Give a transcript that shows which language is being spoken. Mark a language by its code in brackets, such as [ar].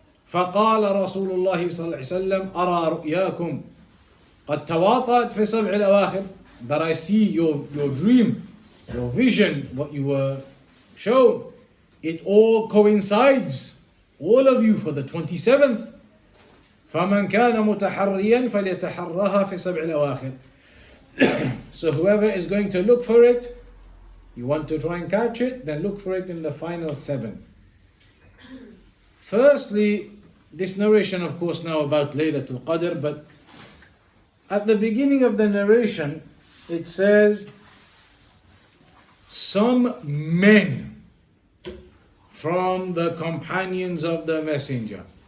[ar] فقال رسول الله صلى الله عليه وسلم أرى رؤياكم قد تواطأت في سبع الأواخر, [en] that I see your dream, your vision, what you were shown, it all coincides, all of you, for the 27th. [ar] فمن كان متحريا فليتحرها في سبع الأواخر. [en] So whoever is going to look for it, you want to try and catch it, then look for it in the final 7. Firstly, this narration, of course, now about Laylatul Qadr, but at the beginning of the narration, it says, some men from the companions of the Messenger.